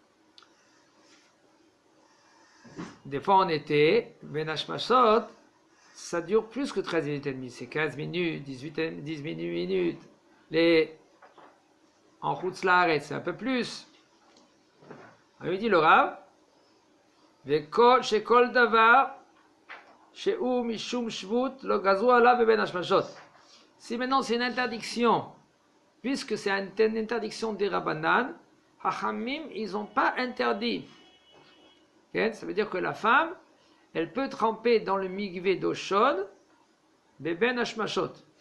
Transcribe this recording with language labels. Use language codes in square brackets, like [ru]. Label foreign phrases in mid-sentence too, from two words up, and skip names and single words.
[fr] Des fois en été, [he] בין השמשות, [fr] ça dure plus que 13 minutes et demie. C'est 15 minutes, 10 minutes. En [he] חוץ לארץ, [fr] c'est un peu plus. On lui dit le Rav, [he] שכל דבר, שהוא משום שבות, לא גזרו עליו בין השמשות. [fr] Si maintenant c'est une interdiction, puisque c'est une interdiction des [he] רבנן, חכמים, [fr] ils n'ont pas interdit. Okay? Ça veut dire que la femme, elle peut tremper dans le mikvé d'eau chaude, [he] בין השמשות.